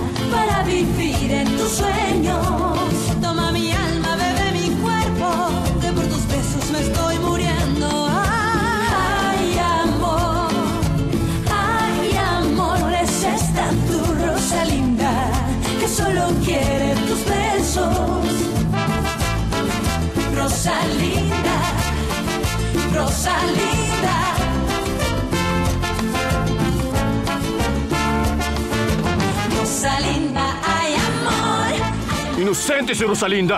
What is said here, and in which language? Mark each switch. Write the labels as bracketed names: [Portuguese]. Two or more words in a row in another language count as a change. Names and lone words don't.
[Spanish] para vivir en tus sueños. Toma mi alma, bebe mi cuerpo, que por tus besos me estoy muriendo. Ay, amor, es esta tu Rosalinda, que solo quiere tus besos. Rosalinda, Rosalinda. Rosalinda, ay amor. [Filipino] Inosente si Rosalinda!